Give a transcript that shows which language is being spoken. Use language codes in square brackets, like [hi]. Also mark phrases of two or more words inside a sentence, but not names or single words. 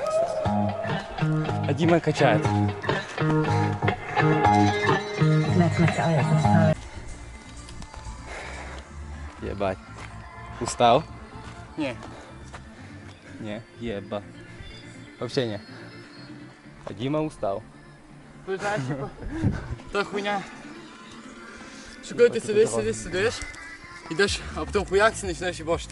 [ru] А Дима качает. Ебать. Устал? Не. Не, еба. Вообще не. А Дима устал. [uk] Та хуйня. Що коли ти сидиш, ідеш, а потім хуякся, починаєш їбашити.